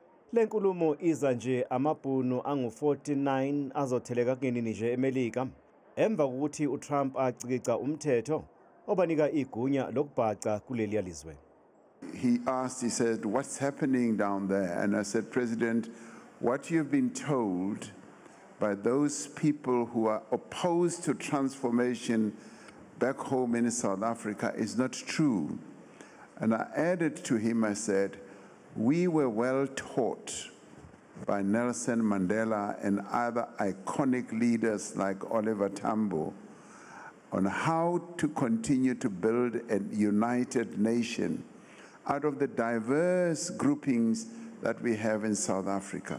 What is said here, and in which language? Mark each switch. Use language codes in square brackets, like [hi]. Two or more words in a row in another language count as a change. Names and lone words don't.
[nd] Lenkulumo iza nje amabhunu angu-49 azotheleka kunini nje eMelika emva kokuthi uTrump acikica umthetho obanika igunya lokubhaca kuleli lizwe. [en] He said, what's happening down there? And I said, President, what you've been told by those people who are opposed to transformation back home in South Africa is not true. And I added to him, I said, we were well taught by Nelson Mandela and other iconic leaders like Oliver Tambo on how to continue to build a united nation out of the diverse groupings that we have in South Africa.